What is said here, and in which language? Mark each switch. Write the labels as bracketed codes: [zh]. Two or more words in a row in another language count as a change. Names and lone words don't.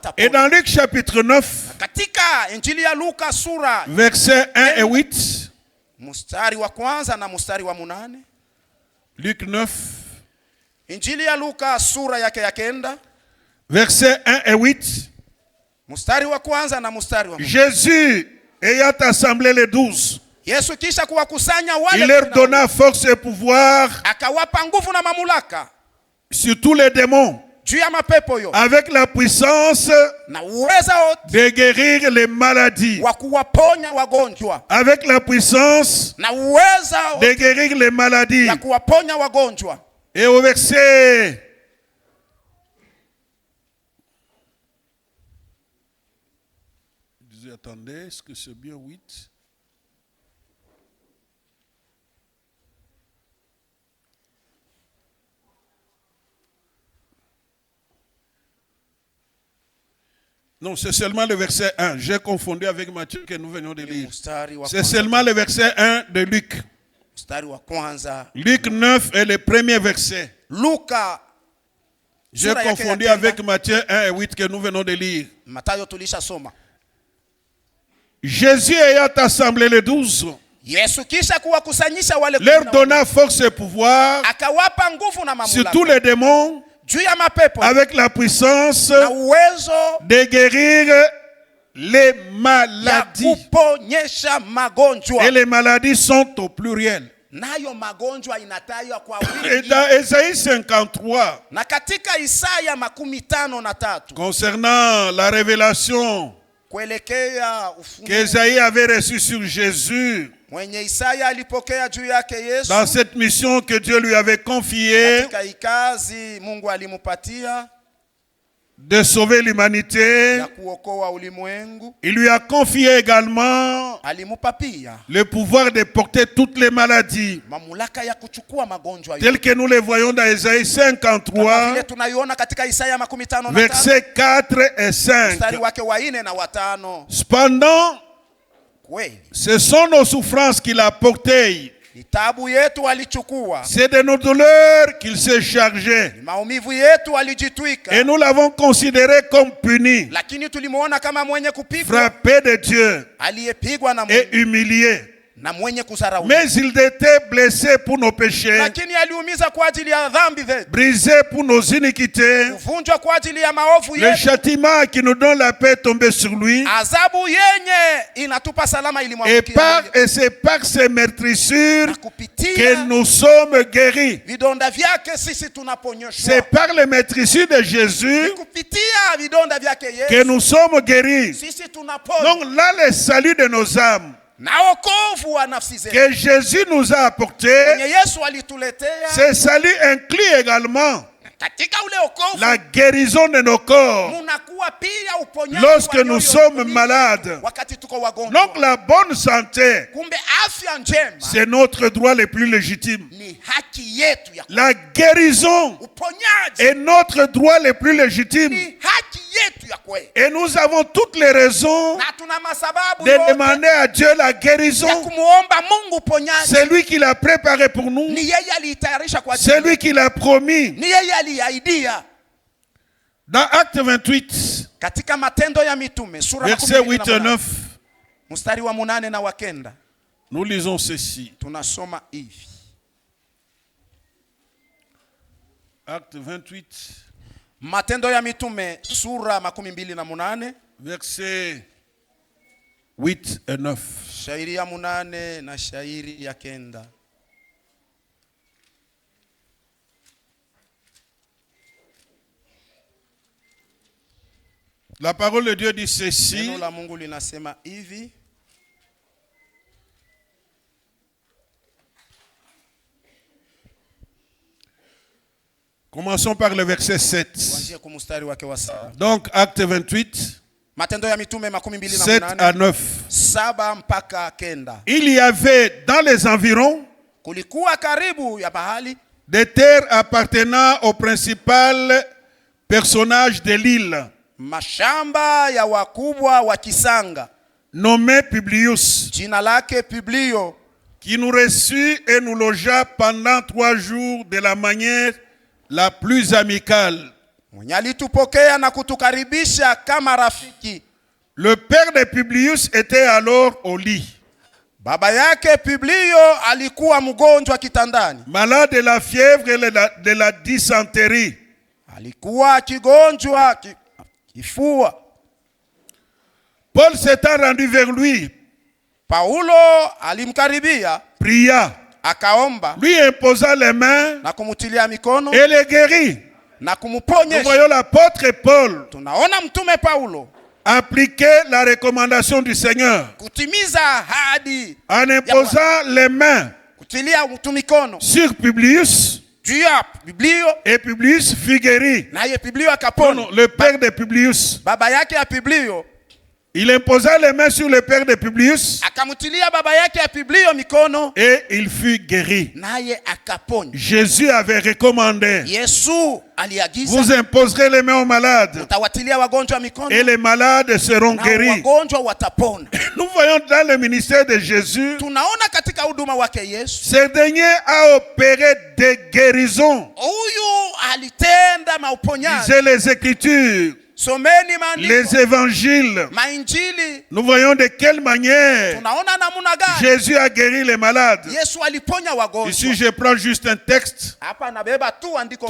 [sw] watapona. [fr] dans Luc chapitre 9, [sw] Katika Injili ya Luka sura [fr] versets 1 et 8, [sw] mstari wa kwanza na mstari wa 8. [fr] Luc 9, [sw] Injili ya Luka sura yake ya 9 [fr] versets 1 et 8, [sw] mstari wa kwanza na mstari wa 8. [fr] Jésus ayant assemblé les 12, [sw] Yesu kisha kuwakusanya [fr] il [sw] wale [fr] leur 12, donna force et pouvoir [sw] akawapa nguvu na mamlaka [fr] sur tous les démons, [sw] juu ya mapepo yo [fr] avec la puissance [sw] na uweza wote [fr] de guérir les maladies, [sw] wa kuwaponya wagonjwa [fr] avec la puissance [sw] na uweza [fr] de [sw] wote [fr] guérir les maladies. [sw] ya kuwaponya wagonjwa. [fr] Et au verset attendez, est-ce que c'est bien 8? Non, c'est seulement le verset 1. J'ai confondu avec Matthieu que nous venons de lire. C'est seulement le verset 1 de Luc. [sw] Mstari wa kwanza. [fr] Luc 9 est le premier verset. [sw] Luka [fr] J'ai [sw] sura yake [fr] confondu [sw] ya [fr] avec [sw] kenda. [fr] Matthieu 1 et 8 que nous venons de lire. [sw] Mathayo tulisha soma. [fr] Jésus ayant assemblé les 12, [sw] Yesu kisha kuwakusanyisha wale [fr] leur 12, donna force et pouvoir [sw] akawapa nguvu na [fr] sur [sw] mamlaka [fr] tous les démons, [sw] juu ya mapepo [fr] avec la puissance [sw] na uwezo [fr] de guérir les [sw] ya [fr] maladies. [sw] kuponyesha magonjwa. [fr] Et les maladies sont au pluriel. [sw] Nayo magonjwa inatajwa kwa [fr] Et [sw] wingi. [fr] dans Ésaïe 53, [sw] Na katika Isaya 53 [fr] concernant la révélation [sw] kuelekea ufunuo [fr] qu'Ésaïe avait reçue sur Jésus, [sw] mwenye Isaya alipokea juu yake Yesu, [fr] dans cette mission que Dieu lui avait confiée [sw] katika ikazi Mungu alimupatia [fr] de sauver l'humanité, [sw] ya kuokoa ulimwengu, [fr] il lui a confié également [sw] alimupa pia [fr] le pouvoir de porter toutes les maladies, [sw] mamlaka ya kuchukua magonjwa yote. [fr] telles que nous les voyons dans Ésaïe [sw] Kama 53, vile tunaiona katika Isaya 53 [fr] versets 4 et 5. [sw] mstari wake wa 4 na wa 5. [fr] Cependant, [sw] Kweli [fr] ce sont nos souffrances qu'il a portées. [sw] ni taabu yetu alichukua, [fr] C'est de nos douleurs qu'il s'est chargé. [sw] ni maumivu yetu alijitwika, [fr] Et nous l'avons considéré comme puni, [sw] lakini tulimuona kama mwenye kupigwa, [fr] frappé de Dieu [sw] aliyepigwa na [fr] et [sw] Mungu [fr] humilié. [sw] na mwenye kudharauliwa, [fr] Mais il était blessé pour nos péchés, [sw] lakini aliumiza kwa ajili ya dhambi zetu, [fr] brisé pour nos iniquités. [sw] kuvunjwa kwa ajili ya maovu [fr] Le [sw] yetu. [fr] châtiment qui nous donne la paix est tombé sur lui. [sw] Adhabu yenye inatupa salama [fr] Et [sw] ilimwangukia, [fr] c'est par ces meurtrissures [sw] na [fr] que [sw] kupitia [fr] nous sommes guéris. [sw] vidonda vyake sisi [fr] C'est [sw] tunaponyoshwa, [fr] par les meurtrissures de Jésus [sw] kupitia vidonda vyake [fr] que [sw] Yesu [fr] nous sommes guéris. [sw] sisi tunapona, [fr] Donc là, le salut de nos âmes [sw] na wokovu wa nafsi zetu [fr] que Jésus nous a apporté, [sw] yenye Yesu alituletea, [fr] ce salut inclut également [sw] Katika ule wokovu [fr] la guérison de nos corps [sw] munakuwa pia uponyaji [fr] lorsque [sw] wa [fr] nous [sw] mioyo [fr] sommes malades. [sw] wakati tuko wagonjwa. [fr] Donc la bonne santé, [sw] Kumbe afya njema [fr] c'est notre droit le plus légitime. [sw] ni haki yetu ya [fr] La guérison [sw] uponyaji [fr] est notre droit le plus légitime. [sw] ni haki yetu ya kweli. [fr] Et nous avons toutes les raisons [sw] Na tuna masababu [fr] de [sw] yote [fr] demander à Dieu la [sw] ya [fr] guérison. [sw] kumuomba Mungu uponyaji. [fr] C'est lui qui l'a préparé pour nous. [sw] Ni yeye aliitayarisha kwa [fr] C'est lui qui l'a promis. [sw] ni yeye aliahidia. [fr] Dans Acte 28, [sw] Katika Matendo ya Mitume sura [fr] versets 8 et 9, [sw] mstari wa 8 na wa 9 [fr] nous lisons ceci. [sw] tunasoma hivi. [fr] Acte 28, [sw] Matendo ya Mitume sura 28 [fr] versets 8 et 9. [sw] shairi ya 8 na shairi ya 9. [fr] La parole de Dieu dit ceci. [sw] Neno la Mungu linasema hivi. [fr] Commençons par le verset 7. [sw] Kuanzia kwa mstari wake wa 7. [fr] Donc, Acte 28, [sw] Matendo ya Mitume [fr] 7 à [sw] 28 [fr] 9. [sw] 7 mpaka 9. [fr] Il y avait dans les environs [sw] Kulikuwa karibu ya bahali [fr] des terres appartenant au principal personnage de l'île, [sw] mashamba ya wakubwa wa kisanga, [fr] nommé Publius, [sw] jina lake Publio, [fr] qui nous reçut et nous logea pendant 3 jours de la manière la plus amicale. [sw] mwenye alitupokea na kutukaribisha kama rafiki. [fr] Le père de Publius était alors au lit, [sw] Baba yake Publio alikuwa mgonjwa kitandani, [fr] malade de la fièvre et de la dysenterie. [sw] alikuwa kigonjwa kifua. [fr] Paul s'étant rendu vers lui, [sw] Paulo alimkaribia, [fr] pria, [sw] akaomba [fr] lui imposa les mains [sw] na kumutilia mikono [fr] et les guérit. [sw] na [fr] Nous [sw] kumuponyesha. [fr] voyons l'apôtre Paul [sw] Tunaona mtume Paulo [fr] appliquer la recommandation du Seigneur [sw] kutimiza ahadi, [fr] en imposant les mains [sw] kutilia mtu mikono [fr] sur Publius, [sw] juu ya Publio, [fr] et Publius fut guéri. [sw] naye Publio [fr] Non, [sw] akapona. [fr] non, le père de Publius. [sw] Baba yake ya Publio [fr] Il imposa les mains sur le père de Publius [sw] akamutilia baba yake ya Publio mikono, [fr] et il fut guéri. [sw] naye akapona. [fr] Jésus avait recommandé, [sw] Yesu aliagiza, [fr] vous imposerez les mains aux malades [sw] utawatilia wagonjwa mikono [fr] et les malades seront [sw] na [fr] guéris. [sw] wagonjwa watapona. [fr] Nous voyons dans le ministère de Jésus, [sw] Tunaona katika huduma wake Yesu, [fr] ce dernier a opéré des guérisons. [sw] huyu alitenda mauponyaji. [fr] Lisez les Écritures, [sw] Someni maandiko, [fr] les évangiles. [sw] mainjili. [fr] Nous voyons de quelle manière [sw] Tunaona namuna gani [fr] Jésus a guéri les malades. [sw] Yesu aliponya [fr] Ici, [sw] wagonjwa. [fr] je prends juste un texte [sw] Hapa nabeba tu andiko